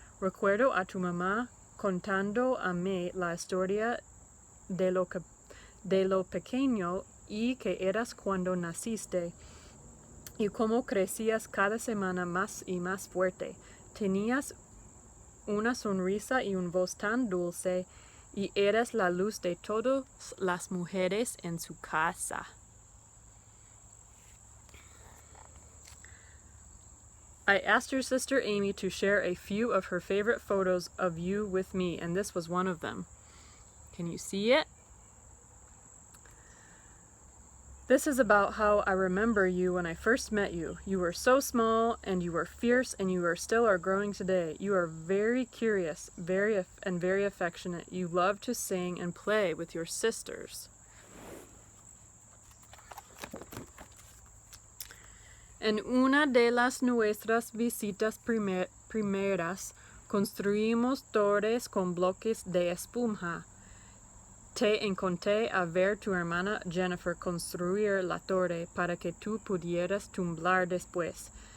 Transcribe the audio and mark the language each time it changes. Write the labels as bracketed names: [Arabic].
[Spanish] Recuerdo a tu mamá contando a mí la historia de lo pequeño y que eras cuando naciste y cómo crecías cada semana más y más fuerte. Tenías una sonrisa y una voz tan dulce y eras la luz de todas las mujeres en su casa. [English] I asked your sister Amy to share a few of her favorite photos of you with me, and this was one of them. Can you see it? This is about how I remember you when I first met you. You were so small, and you were fierce, and you still are growing today. You are very curious, very affectionate. You love to sing and play with your sisters. [Spanish] En una de las nuestras visitas primeras, construimos torres con bloques de espuma. Te encontré a ver tu hermana Jennifer construir la torre para que tú pudieras tumblar después.